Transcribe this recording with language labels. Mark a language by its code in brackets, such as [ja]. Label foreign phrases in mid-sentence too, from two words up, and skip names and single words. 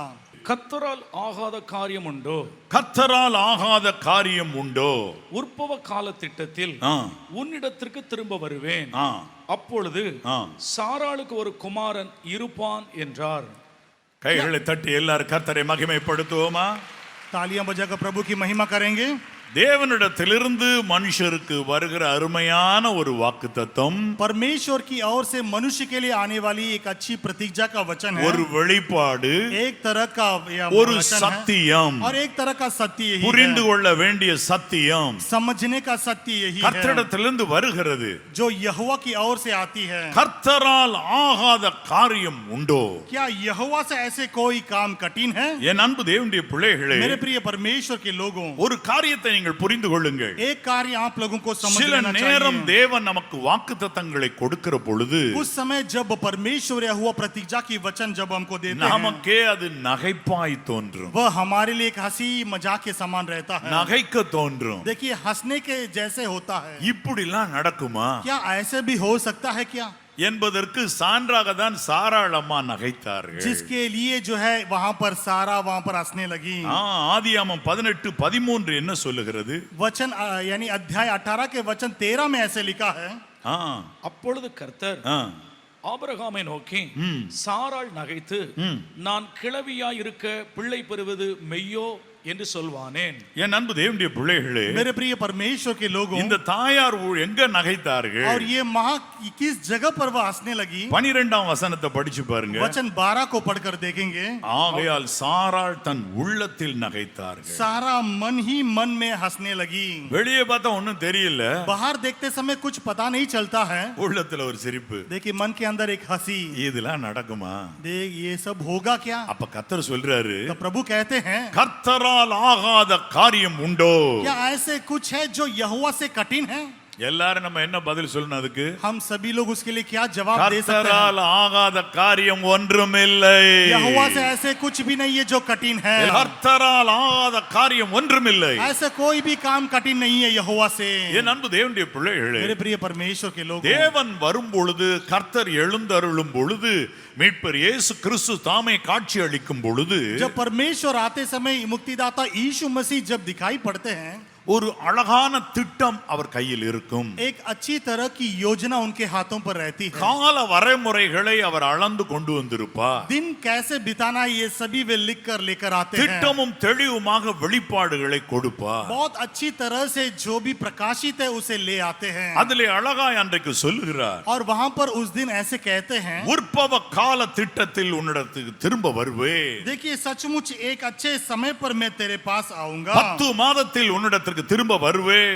[ta] கர்த்தரால் ஆகாத காரியம் உண்டோ? கர்த்தரால் ஆகாத காரியம் உண்டோ? உற்பவ கால திட்டத்தில் உன்னிடத்திற்கு திரும்ப வருவேன், அப்பொழுது சாராளுக்கு ஒரு குமாரன் இருப்பான் என்றார். கைகளை தட்டி எல்லாரும் கர்த்தரை மகிமைப்படுத்துவோமா? [hi] तालियां बजाकर प्रभु की महिमा करेंगे. [ta] தேவனிடத்திலிருந்து மனுஷருக்கு வருகிற அருமையான ஒரு வாக்குத்தத்தம், [hi] परमेश्वर की ओर से मनुष्य के लिए आने वाली एक अच्छी प्रतीक्षा का वचन है. [ta] ஒரு வெளிப்பாடு, [hi] एक तरह का [ta] ஒரு சத்தியம், [hi] और एक तरह का सत्य यही [ta] புரிந்து [hi] है. [ta] கொள்ள வேண்டிய சத்தியம் [hi] समझने का सत्य यही है [ta] கர்த்தரிடத்திலிருந்து வருகிறது. [hi] जो यहोवा की ओर से आती है. [ta] கர்த்தரால் ஆகாத காரியம் உண்டோ? [hi] क्या यहोवा से ऐसे कोई काम कठिन है? [ta] என் அன்பு தேவனுடைய பிள்ளைகளே, [hi] मेरे प्रिय परमेश्वर के लोगों, [ta] ஒரு காரியத்தை நீங்கள் புரிந்து கொள்ளுங்கள். [hi] एक कार्य आप लोगों को समझ [ta] சில [hi] लेना [ta] நேரம் [hi] चाहिए. [ta] தேவன் நமக்கு வாக்குத்தத்தங்களை கொடுக்கிற பொழுது [hi] उस समय जब परमेश्वर या हुआ प्रतिज्ञा की वचन जब हमको देते हैं, [ta] நமக்கே அது நகைப்பாய் தோன்றும், [hi] वह हमारे लिए एक हंसी मजाक के समान रहता है. [ta] நகைக்க தோன்றும். [hi] देखिए हंसने के जैसे होता है. [ta] இப்படிலாம் நடக்குமா [hi] क्या ऐसे भी हो सकता है क्या? [ta] என்பதற்கு சான்றாக தான் சாராள் அம்மா நகைத்தார்கள். [hi] जिसके लिए जो है वहां पर सारा वहां पर हंसने लगी. [ta] ஆதியாகமம் 18:13 என்ன சொல்லுகிறது? [hi] वचन यानी अध्याय 18 के वचन 13 में ऐसे लिखा है. [ta] அப்பொழுது கர்த்தர் ஆபிரகாமை நோக்கி, சாராள் நகைத்து நான் கிழவியாய் இருக்க பிள்ளை பெறுவது மெய்யோ என்று சொல்வானேன். என் அன்பு தேவனுடைய பிள்ளைகளே, [hi] मेरे प्रिय परमेश्वर के लोगों, [ta] இந்த தாயார் எங்க நகைத்தார்கள்? [hi] और ये माँ किस जगह पर वह हंसने लगी? [ta] 12ஆம் வசனத்தை படிச்சு பாருங்க. [hi] वचन 12 को पढ़कर देखेंगे. [ta] ஆகையால் சாராள் தன் உள்ளத்தில் நகைத்தார்கள். [hi] सारा मन ही मन में हंसने लगी. [ta] வெளியே பார்த்தா ஒண்ணும் தெரியல, [hi] बाहर देखते समय कुछ पता नहीं चलता है. [ta] உள்ளத்துல ஒரு சிரிப்பு. [hi] देखिए मन के अंदर एक हंसी. [ta] இதெல்லாம் நடக்குமா? [hi] देख ये सब होगा क्या? [ta] அப்ப கர்த்தர் சொல்றாரு, [hi] तो प्रभु कहते हैं, [ta] கர்த்தரால் ஆகாத காரியம் உண்டோ? [hi] क्या ऐसे कुछ है जो यहोवा से कठिन है? [ta] எல்லாரும் நம்ம என்ன பதில் சொல்லணும் அதுக்கு? [hi] हम सभी लोग उसके लिए क्या जवाब दे सकते हैं? [ta] கர்த்தரால் ஆகாத காரியம் ஒன்றுமில்லை. [hi] यहोवा से ऐसे कुछ भी नहीं है जो कठिन है. [ta] கர்த்தரால் ஆகாத காரியம் ஒன்றுமில்லை. [hi] ऐसा कोई भी काम कठिन नहीं है यहोवा से. [ta] என் அன்பு தேவனுடைய பிள்ளைகளே, [hi] मेरे प्रिय परमेश्वर के लोग, [ta] தேவன் வரும் பொழுது, கர்த்தர் எழுந்தருளும் பொழுது, மீட்பர் இயேசு கிறிஸ்து தாமே காட்சி அளிக்கும் பொழுது, [hi] जब परमेश्वर आते समय मुक्तिदाता यीशु मसीह जब दिखाई पड़ते हैं, [ta] ஒரு அழகான திட்டம் அவர் கையில் இருக்கும். [hi] एक अच्छी तरह की योजना उनके हाथों पर रहती है. [ta] கால வரைமுறைகளை அவர் அளந்து கொண்டு வந்திருப்பார். [hi] दिन कैसे बिताना ये सभी वे लिख कर लेकर आते हैं. [ta] திட்டமும் தெளிவுமாக வெளிப்பாடுகளை கொடுப்பார். [hi] बहुत अच्छी तरह से जो भी प्रकाशित है उसे ले आते हैं. [ta] அதிலே அழகாய் அன்றைக்கு சொல்லுகிறார், [hi] और वहां पर उस दिन ऐसे कहते हैं, [ta] உற்பவ கால திட்டத்தில் உன்னிடத்துக்கு திரும்ப வருவேன். [hi] देखिए सचमुच एक अच्छे समय पर मैं तेरे पास आऊंगा. [ta] 10 மாதத்தில் உன்னிடத்திற்கு திரும்ப வருவேன்.